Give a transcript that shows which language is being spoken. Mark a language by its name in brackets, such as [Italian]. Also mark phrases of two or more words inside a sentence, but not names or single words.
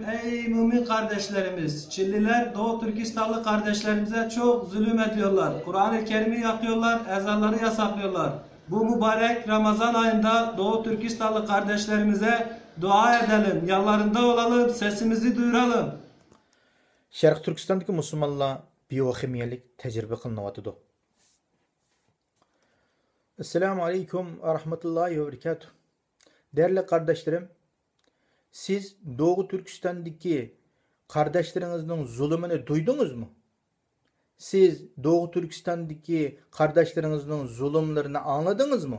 [Turkish] Ey mümin kardeşlerimiz, Çinliler Doğu Türkistanlı kardeşlerimize çok zulüm ediyorlar. Kur'an-ı Kerim'i yakıyorlar, ezanları yasaklıyorlar. Bu mübarek Ramazan ayında Doğu Türkistanlı kardeşlerimize dua edelim, yanlarında olalım, sesimizi duyuralım. [Uyghur] Şərq Türkistandakı musulmonlar biokimiyalik təcrübə qılınatıdı. [Arabic] السلام عليكم ورحمة الله وبركاته. [Turkish] Değerli kardeşlerim, siz Doğu Türkistan'daki kardeşlerinizin zulümünü duydunuz mu? Siz Doğu Türkistan'daki kardeşlerinizin zulümlerini anladınız mı?